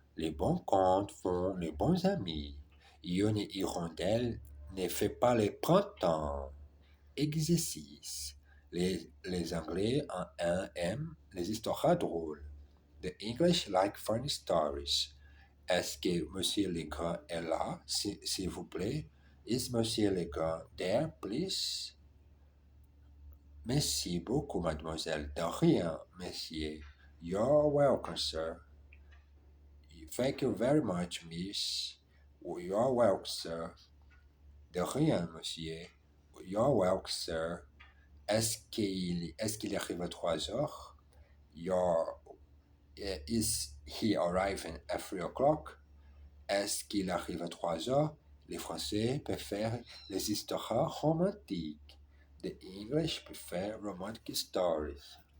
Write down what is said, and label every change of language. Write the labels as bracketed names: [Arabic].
[French] Les bons contes font les bons amis. Une hirondelle ne fait pas le printemps. Exercice. Les Anglais aiment les histoires drôles. [English] The English like funny stories. [French] Est-ce que Monsieur Legrand est là, s'il vous plaît? [English] Is Monsieur Legrand there, please? [French] Merci beaucoup, mademoiselle. De rien, monsieur. [English] You're welcome, sir. Thank you very much, miss. You're welcome, sir. [French] De rien, monsieur. [English] You're welcome, sir. [French] Est-ce qu'il arrive à 3 heures? [English] Is he arriving at 3 o'clock? [French] Est-ce qu'il arrive à 3 heures? Les Français préfèrent les histoires romantiques. [English] The English prefer romantic stories.